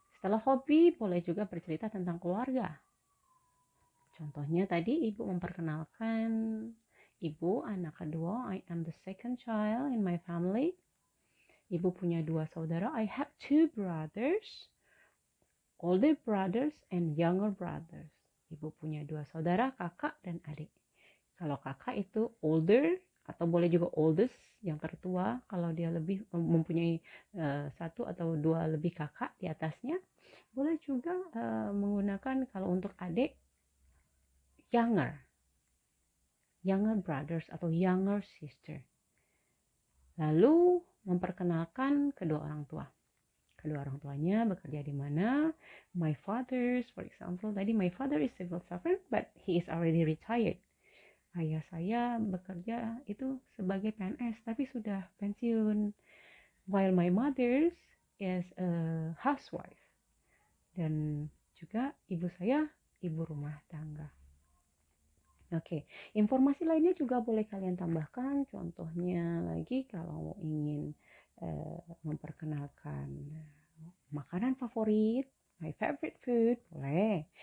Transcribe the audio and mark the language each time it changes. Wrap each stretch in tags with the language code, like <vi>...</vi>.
<id>Setelah hobi, boleh juga bercerita tentang keluarga. Contohnya tadi ibu memperkenalkan ibu, anak kedua.</id> <en>I am the second child in my family.</en> <id>Ibu punya 2 saudara.</id> <en>I have 2 brothers. Older brothers and younger brothers.</en> <id>Ibu punya 2 saudara, kakak dan adik. Kalau kakak itu older, atau boleh juga oldest, yang tertua. Kalau dia lebih mempunyai 1 atau 2 lebih kakak di atasnya. Boleh juga menggunakan kalau untuk adik, younger brothers atau younger sister. Lalu memperkenalkan kedua orang tua. Kedua orang tuanya bekerja di mana.</id> <en>My father's, for example, tadi my father is civil servant, but he is already retired.</en> <id>Ayah saya bekerja itu sebagai PNS, tapi sudah pensiun.</id> <en>While my mother's is a housewife.</en> <id>Dan juga ibu saya ibu rumah tangga. Oke, informasi lainnya juga boleh kalian tambahkan. Contohnya lagi kalau ingin memperkenalkan makanan favorit,</id> <en>my favorite food,</en> <id>boleh.</id>